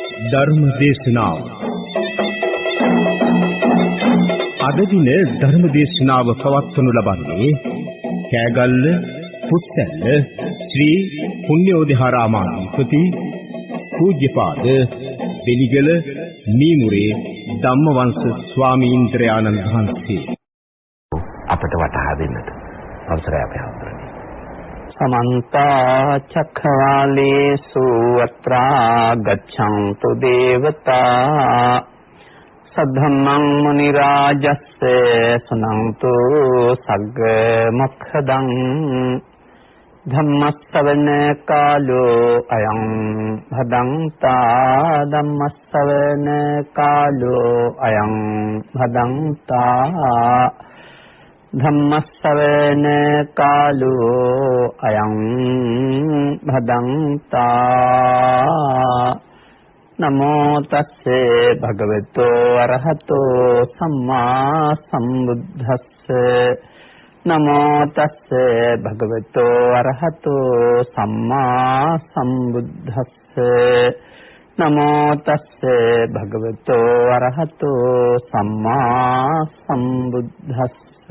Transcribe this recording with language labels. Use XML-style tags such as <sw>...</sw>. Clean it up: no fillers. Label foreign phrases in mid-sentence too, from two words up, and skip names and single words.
<si>ධර්ම දේශනාව අද දින ධර්ම දේශනාව පවත්වනු ලබන්නේ කෑගල්ල පුත්තැල්ල ශ්‍රී පුණ්‍යෝදයහාරාමාධිපති පූජ්‍යපාද බෙලිගල මීමුරේ ධම්මවංශ ස්වාමීන්ද්‍රයාණන් වහන්සේ අපට වටහා දෙන්නට අවසරය අපේ හඳුරන්නේ.</si> <pi>समन्त चक्रवालेषु अत्रा गच्छन्तु देवता सद्धम्मं मुनिराजस्य सुनन्तु सग्ग मोक्षदं धम्मස්සවන කාලෝ අයං භදංතා ධම්මස්සවන කාලෝ අයං භදංතා ධම්මස්සවන කාලෝ අයං භදංතා නමෝ තස්සේ භගවතෝ අරහතෝ සම්මා සම්බුද්දස්සේ නමෝ තස්සේ භගවතෝ අරහතෝ සම්මා සම්බුද්දස්සේ නමෝ තස්සේ භගවතෝ අරහතෝ සම්මා සම්බුද්දස්සේ</pi>